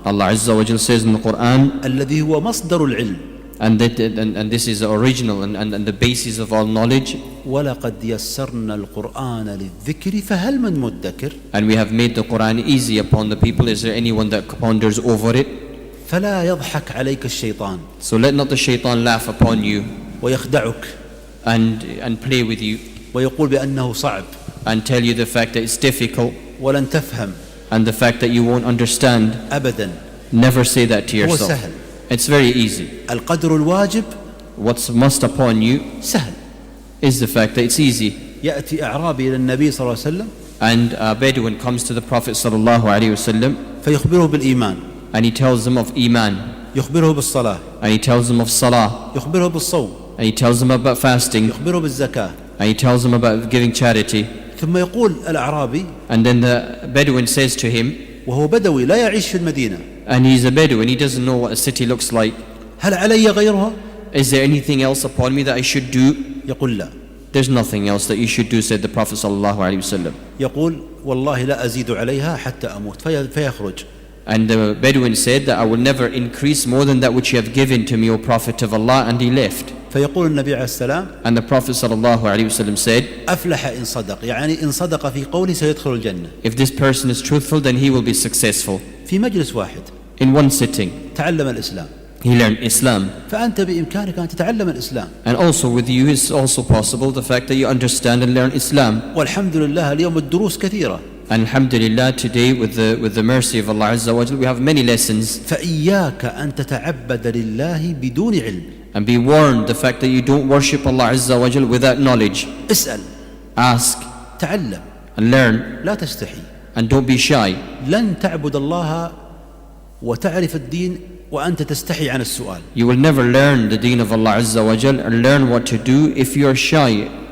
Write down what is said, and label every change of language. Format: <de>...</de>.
<en>Allah Azza wa Jal says in the Quran,</en> <ar>الذي هو مصدر العلم.</ar> <en>and this is the original and the basis of all knowledge.</en> <ar>ولقد يسرنا القرآن للذكر فهل من مدكر.</ar> <en>And we have made the Quran easy upon the people. Is there anyone that ponders over it?</en> <ar>فلا يضحك عليك الشيطان.</ar> <en>So let not the shaitan laugh upon you</en> <ar>ويخدعك.</ar> <en>and play with you</en> <ar>ويقول بأنه صعب.</ar> <en>and tell you the fact that it's difficult</en> <ar>ولن تفهم.</ar> <en>and the fact that you won't understand.</en> <ar>أبدا.</ar> <en>Never say that to</en> <ar>هو</ar> <en>yourself.</en> <ar>سهل.</ar> <en>It's very easy.</en> <ar>القدر الواجب</ar> <en>What's must upon you</en> <ar>سهل.</ar> <en>is the fact that it's easy.</en> <ar>يأتي أعرابي إلى النبي صلى الله عليه وسلم</ar> <en>And a Bedouin comes to the Prophet sallallahu alaihi wasallam</en> <ar>فيخبره بالإيمان.</ar> <en>and he tells them of Iman,</en> <ar>يخبره بالصلاة.</ar> <en>and he tells them of Salah,</en> <ar>يخبره بالصوم.</ar> <en>and he tells them about fasting,</en> <ar>يخبره بالزكاة.</ar> <en>and he tells them about giving charity.</en> <ar>ثم يقول الأعرابي</ar> <en>And then the Bedouin says to him,</en> <ar>وهو بدوي لا يعيش في المدينة</ar> <en>and he's a Bedouin, he doesn't know what a city looks like,</en> <ar>هل علي غيرها؟</ar> <en>is there anything else upon me that I should do?</en> <ar>يقول لا.</ar> <en>There's nothing else that you should do, said the Prophet sallallahu alaihi wasallam.</en> <ar>يقول والله لا أزيد عليها حتى أموت فيخرج.</ar> <en>And the Bedouin said that I will never increase more than that which you have given to me, O Prophet of Allah, and he left.</en> <ar>فيقول النبي عليه السلام</ar> <en>And the Prophet sallallahu alaihi wasallam said,</en> <ar>أفلح إن صدق يعني إن صدق في قوله سيدخل الجنة.</ar> <en>if this person is truthful, then he will be successful.</en> <ar>في مجلس واحد</ar> <en>In one sitting,</en> <ar>تعلم الإسلام.</ar> <en>he learned Islam.</en> <ar>فأنت بإمكانك أن تتعلم الإسلام.</ar> <en>And also with you is also possible the fact that you understand and learn Islam.</en> <ar>والحمد لله اليوم الدروس كثيرة.</ar> <en>And alhamdulillah, today with the mercy of Allah Azza wa Jal, we have many lessons.</en> <ar>فإياك أن تتعبد لله بدون علم.</ar> <en>And be warned the fact that you don't worship Allah Azza wa Jal without knowledge.</en> <ar>اسأل.</ar> <en>Ask</en> <ar>تعلم.</ar> <en>and learn</en> <ar>لا تستحي.</ar> <en>and don't be shy.</en> <ar>لن تعبد الله وتعرف الدين وأنت تستحي عن السؤال.</ar> <en>You will never learn the deen of Allah Azza wa Jal and learn what to do if you are shy.</en>